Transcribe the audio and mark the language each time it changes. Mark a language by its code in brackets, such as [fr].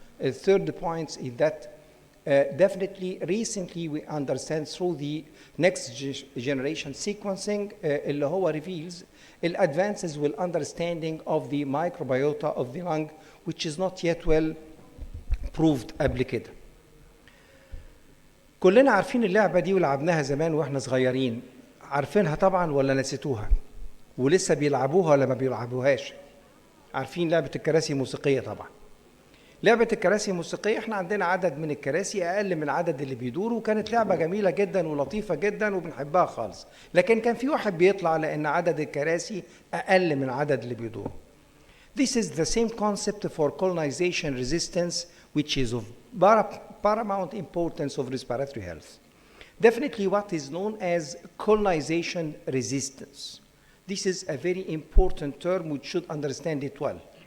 [en] The third point is that definitely recently we understand through the next generation sequencing [ar] اللي هو [en] reveals advances with understanding of the microbiota of the lung, which is not yet well proved [ar] قبل كده. كلنا عارفين اللعبة دي ولعبناها زمان واحنا صغيرين، عارفينها طبعا ولا نسيتوها؟ ولسه بيلعبوها ولا ما بيلعبوهاش؟ عارفين لعبة الكراسي الموسيقية طبعا. لعبة الكراسي الموسيقية احنا عندنا عدد من الكراسي أقل من العدد اللي بيدوروا، وكانت لعبة جميلة جدا ولطيفة جدا وبنحبها خالص، لكن كان في واحد بيطلع لأن عدد الكراسي أقل من العدد اللي بيدوروا. [en] This is the same concept for colonization resistance, which is of paramount importance of respiratory health. Definitely what is known as colonization resistance. This is a very important term which should understand it well.